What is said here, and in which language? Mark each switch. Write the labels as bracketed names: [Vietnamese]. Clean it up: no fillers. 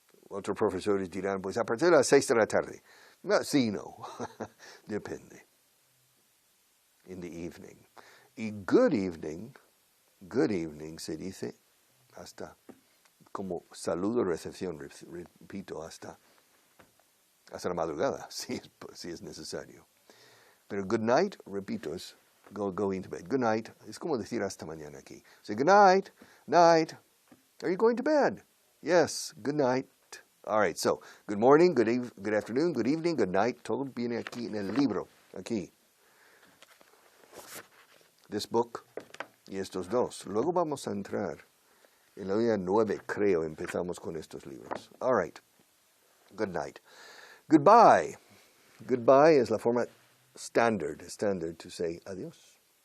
[Spanish] Otros profesores dirán, pues a partir de las 6 de la tarde. No, sí, no. Depende. [English] In the evening. [Spanish] Y good evening se dice hasta como saludo, recepción, repito, hasta la madrugada, si es necesario. Pero good night, repito, es [English] go into bed. [Spanish] Good night, es como decir hasta mañana aquí. [English] Say good night, night. Are you going to bed? Yes, good night. All right, so good morning, good afternoon, good evening, good night. [Spanish] Todo viene aquí en el libro, aquí. [English] This book [Spanish] y estos dos. Luego vamos a entrar en la unidad 9, creo, empezamos con estos libros. [English] All right, good night. Goodbye. [Spanish] Goodbye es la forma standard [English] to say [Spanish] adiós.